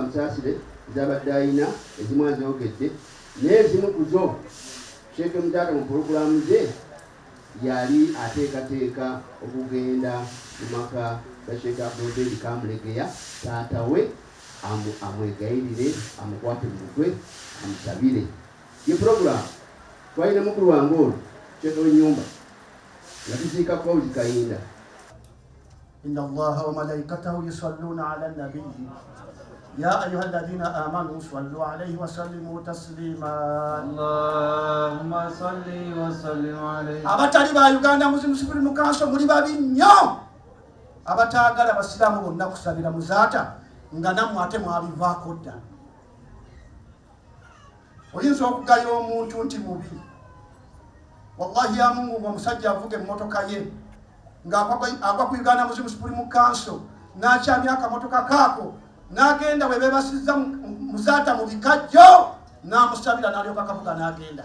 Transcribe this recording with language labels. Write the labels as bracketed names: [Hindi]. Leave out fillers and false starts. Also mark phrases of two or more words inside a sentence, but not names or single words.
[Ganda] musaasire ezabadde ayina ezimu azogedde naye ezimu kuzo Sheikh Muzata mu puroguramu ze yali ateekateeka okugenda mu maka ga Sheikh Abdul Obeid Kamulegeya taata we amwegayirire amukwate mu mutwe amusabire ye puroguramu twalina mukulu wange ono Sheikh w'ennyumba nga tuziika Fawzi Kayinda. [Arabic] إن الله وملائكته يصلون على النبي يا أيها الذين آمنوا صلوا عليه وسلموا تسليما. اللهم صل وسلم عليه. [Ganda] Abatali ba Uganda Muslim Supreme Council muli babi nnyo abataagala abasiraamu bonna kusabira Muzata nga nammwe ate mwabivaako dda. Oyinza okugaya omuntu nti mubi, wallahi ya Mungu ng'omusajja avuga emmotoka ye ng'agwa ku Uganda Muslim Supreme Council n'akyamya akamotoka kaako n'agenda we beebasizza Muzata mu bikajjo n'amusabira n'alyoka akavuga n'agenda.